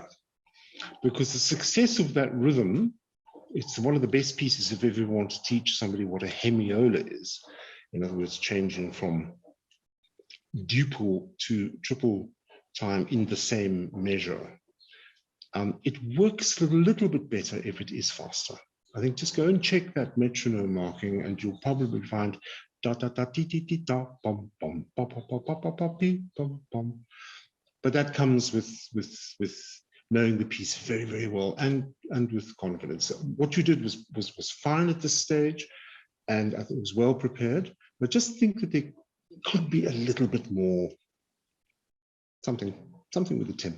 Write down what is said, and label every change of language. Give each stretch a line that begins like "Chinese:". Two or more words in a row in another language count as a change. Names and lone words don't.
English: Because the success of that rhythm, it's one of the best pieces if you ever want to teach somebody what a hemiola is In other words, changing from duple to triple time in the same measure. It works a little bit better if it is faster. I think just go and check that metronome marking, and you'll probably find da da da ti ti ti da bum bum ba ba ba ba ba ba pi bum bum. But that comes with knowing the piece very, very well and with confidence. So what you did was fine at this stage, and I think it was well prepared. But just think that there could be a little bit more something with the tempo.